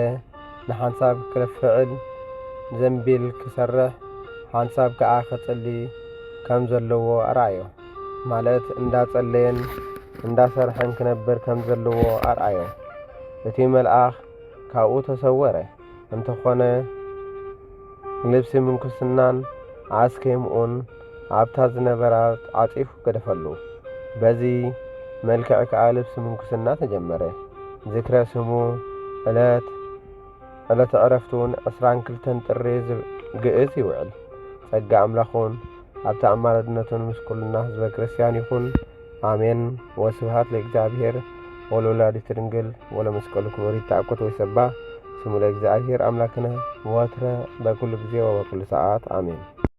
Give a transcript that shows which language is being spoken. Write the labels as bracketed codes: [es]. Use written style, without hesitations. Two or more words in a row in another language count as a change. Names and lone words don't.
[ti] ንሓንሳብ ክፍዕል ዘንቢል ክሰርሕ ሓንሳብ ከዓ ክጽሊ ከም ዘለዎ ኣርአዮ። ማለት እንዳጸለየን እንዳሰርሐን ክነብር ከም ዘለዎ ኣርአዮ። እቲ መልአኽ ካብኡ ተሰወረ። እንተኾነ ልብሲ ምንኩስናን ኣስኬምኡን ኣብታ ዝነበራት ዓጺፉ ገደፈሉ። በዚ መልክዕ ከዓ ልብሲ ምንኩስና ተጀመረ። ዚክረ ስሙ ዕለት ዕረፍቱን 22 ጥሪ ግእዝ ይውዕል። ጸጋ ኣምላኹን ኣብታ ኣማላድነቱን ምስ ኩልና ህዝበ ክርስቲያን ይኹን አሜን። [gez] ወስብሐት ለእግዚአብሔር ወለወላዲቱ ድንግል ወለመስቀሉ ክቡር ይትአኮት ወይሰባ ስሙ ለእግዚአብሔር አምላክነ ወትረ በኩሉ ጊዜ ወበኩሉ ሰዓት አሜን።